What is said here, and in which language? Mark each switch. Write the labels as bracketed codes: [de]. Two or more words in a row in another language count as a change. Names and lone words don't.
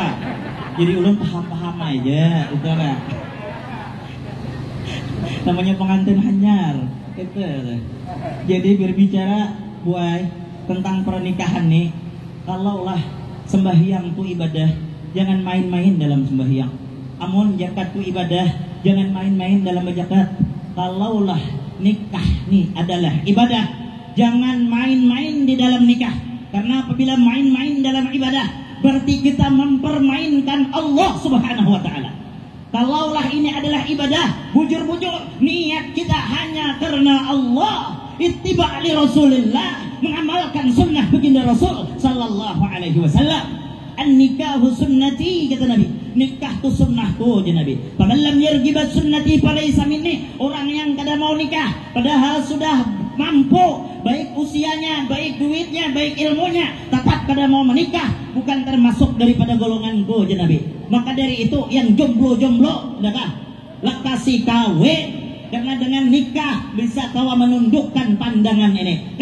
[bjn] Jadi ulun paham aja utara. Namanya pengantin hanyar gitu. [id] Jadi berbicara buai tentang pernikahan nih, kalaulah sembahyang tu ibadah, jangan main-main dalam sembahyang. [bjn] Amun zakat tu ibadah, jangan main-main dalam berzakat. [id] Kalaulah nikah nih adalah ibadah, jangan main-main di dalam nikah. Karena apabila main-main dalam ibadah, berarti kita mempermainkan Allah [ar] Subhanahu wa taala. [id] Kalaulah ini adalah ibadah, bujur-bujur niat kita hanya karena Allah, [ar] ittiba' li Rasulillah, [id] mengamalkan sunnah baginda Rasul [ar] sallallahu alaihi wasallam. An-nikahu sunnati [id] kata Nabi. Nikah tu sunnahku kata Nabi. [ar] Faman lam yarghibat sunnati falaysa minni. [bjn] Orang yang kada mau nikah padahal sudah mampu, baik usianya, baik duitnya, baik ilmunya, tetap kada mau menikah, bukan termasuk daripada golonganku kata Nabi. Maka dari itu yang jomblo-jomblo dakah lekasi kawin, karena dengan nikah bisa kawa menundukkan pandangan ini.